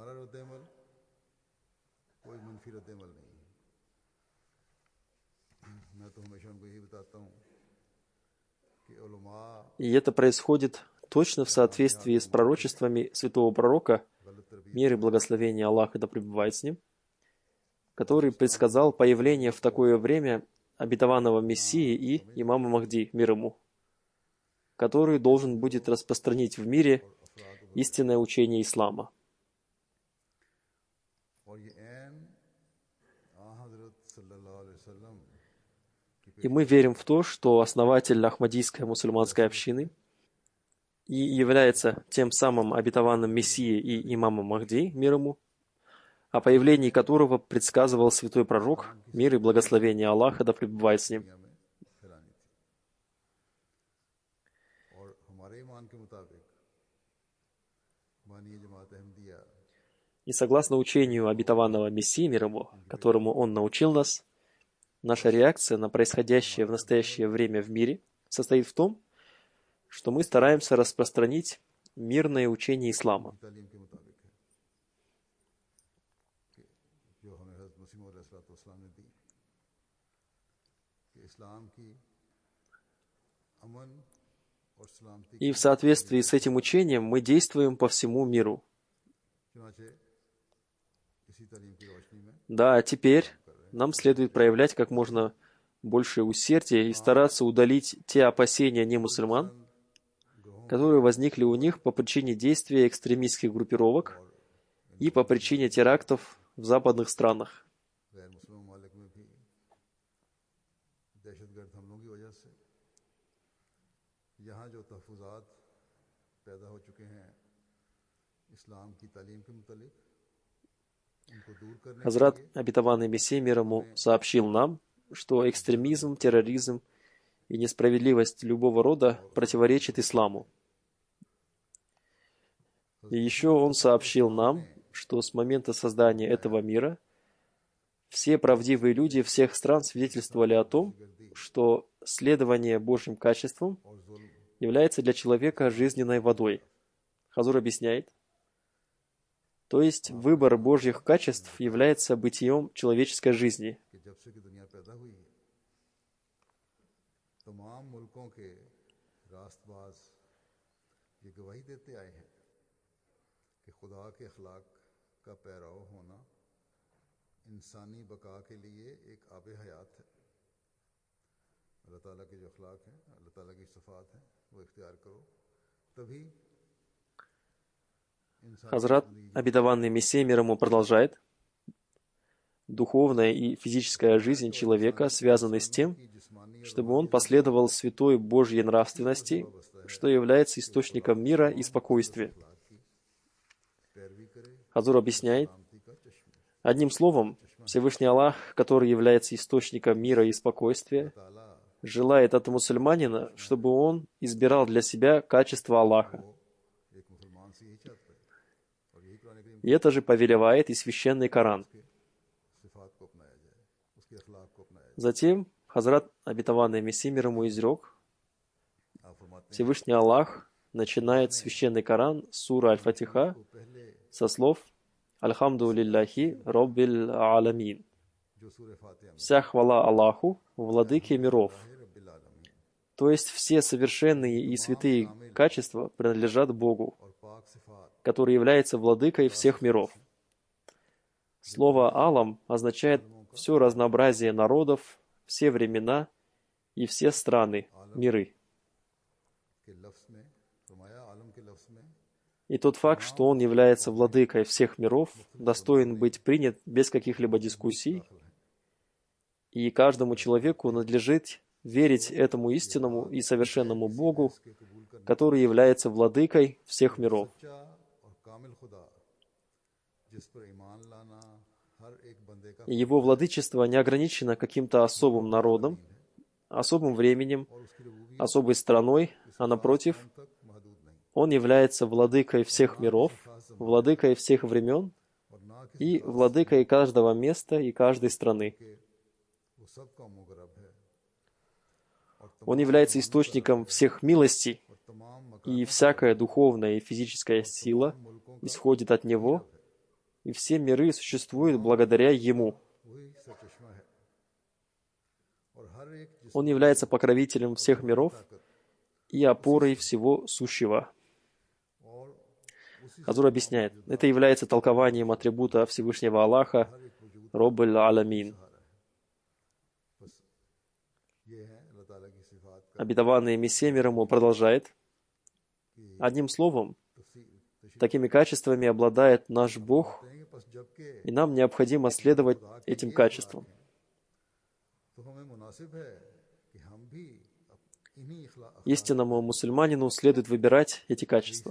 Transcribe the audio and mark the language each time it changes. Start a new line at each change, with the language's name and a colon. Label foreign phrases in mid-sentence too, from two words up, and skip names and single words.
Russian: И это происходит точно в соответствии с пророчествами святого пророка, мир и благословение Аллаха да пребывает с ним, который предсказал появление в такое время обетованного Мессии и имама Махди, мир ему, который должен будет распространить в мире истинное учение ислама.
Urdu: اور یہ عین آں حضرت
Arabic: صلى الله عليه وسلم
Russian: И мы верим в то, что основатель Ахмадийской мусульманской общины и является тем самым обетованным Мессией и имамом Махди, мир ему, о появлении которого предсказывал святой пророк, мир и благословение Аллаха да пребывает с ним.
Urdu: دنیا میں پھیلانی تھی اور ہمارے ایمان کے مطابق بانی جماعت احمدیہ
Russian: И согласно учению обетованного Мессии, мир ему, которому он научил нас, наша реакция на происходящее в настоящее время в мире состоит в том, что мы стараемся распространить мирное учение ислама.
Urdu: تعلیم کے مطابق ہے کہ جو ہمیں حضرت مسیح موعود علیہ السلام نے دی کہ اسلام کی امن اور سلامتی
Russian: И в соответствии с этим учением мы действуем по всему миру.
Urdu: چنانچہ اسی تعلیم کی روشنی میں
Russian: Да, а теперь нам следует проявлять как можно больше усердия и стараться удалить те опасения немусульман, которые возникли у них по причине действия экстремистских группировок и по причине терактов в западных странах.
Urdu: غیر مسلم ممالک میں بھی دہشت گرد حملوں کی وجہ سے یہاں جو تحفظات پیدا ہو چکے ہیں اسلام کی تعلیم کے متعلق ان کو دور کرنے کے
Russian: Хазрат,
Urdu: लिए
Russian: обетованный Мессией мир ему, сообщил нам, что экстремизм, терроризм и несправедливость любого рода противоречит исламу. И еще он сообщил нам, что с момента создания этого мира все правдивые люди всех стран свидетельствовали о том, что следование Божьим качествам
Urdu: اور ظلم
Russian: является для человека жизненной водой. Хазур объясняет, то есть выбор Божьих качеств является бытием человеческой жизни.
Urdu: کہ جب سے کہ دنیا پیدا ہوئی ہے تمام ملکوں کے راستباز یہ گواہی دیتے آئے ہیں کہ خدا کے اخلاق کا پیرو ہونا انسانی بقا کے لیے ایک آب حیات ہے اللہ تعالیٰ کے جو اخلاق ہیں اللہ تعالیٰ کی صفات ہیں وہ اختیار کرو تبھی انسان
Russian: Хазрат, обетованный Мессией мир ему, продолжает, духовная и физическая жизнь человека связаны с тем,
Urdu: کی جسمانی
Russian: чтобы он последовал святой Божьей нравственности, что является источником мира и спокойствия.
Urdu: اخلاق کی پیروی کرے
Russian: Хазур объясняет,
Urdu: شانتی کا چشمے
Russian: одним словом, Всевышний Аллах, который является источником мира и спокойствия,
Urdu: ताला
Russian: желает от мусульманина, чтобы он избирал для себя качество Аллаха.
Urdu: ایک مسلمان سے یہی چاہتا ہے اور یہی قرآن کریم
Russian: И это же повелевает и священный Коран.
Urdu: کے صفات کو اپنایا جائے اس کے اخلاق کو اپنایا جائے
Russian: Затем Хазрат, обетованный Мессией мир ему, изрек,
Urdu: آپ فرماتے ہیں
Russian: Всевышний Аллах начинает священный Коран, сура Аль-Фатиха,
Urdu: تو پہلے
Russian: со слов
Arabic: «الحمد لله رب العالمين».
Urdu: جو سورہ فاتحہ میں
Russian: Вся хвала Аллаху, владыке миров.
Arabic: है رب العالمين
Russian: То есть все совершенные и святые качества принадлежат Богу,
Urdu: اور پاک صفات
Russian: который является владыкой всех миров. Слово «алам» означает все разнообразие народов, все времена и все страны, миры.
Urdu: کے لفظ میں فرمایا عالم کے لفظ میں
Russian: И тот факт, что он является владыкой всех миров, достоин быть принят без каких-либо дискуссий, и каждому человеку надлежит верить этому истинному и совершенному Богу,
Urdu: کے قبول کرنے
Russian: который является владыкой всех миров.
Urdu: سچا اور کامل خدا جس پر ایمان لانا ہر ایک بندے کا
Russian: И его владычество не ограничено каким-то особым народом, особым временем,
Urdu: اور اس کی ربوبیت
Russian: особой страной, а напротив,
Urdu: تک محدود نہیں
Russian: он является владыкой всех миров, владыкой всех времен
Urdu: اور نہ کسی
Russian: и владыкой каждого места и каждой страны.
Urdu: کہ وہ سب قوموں کا رب ہے اور
Russian: Он является источником всех милостей,
Urdu: اور تمام
Russian: и всякая духовная и физическая сила исходит от Него, и все миры существуют благодаря Ему.
Urdu: وہی سرچشمہ ہے اور ہر ایک جس
Russian: Он является покровителем всех миров и опорой всего сущего.
Urdu: اور اسی
Russian: Хазур объясняет, это является толкованием атрибута Всевышнего Аллаха
Arabic: رب العالمين.
Urdu: بس یہ ہے اللہ تعالیٰ کی صفات کا
Russian: Обетованный Мессия мир ему продолжает, Одним словом, такими качествами обладает наш Бог, и нам необходимо следовать этим качествам. Истинному мусульманину следует выбирать эти качества.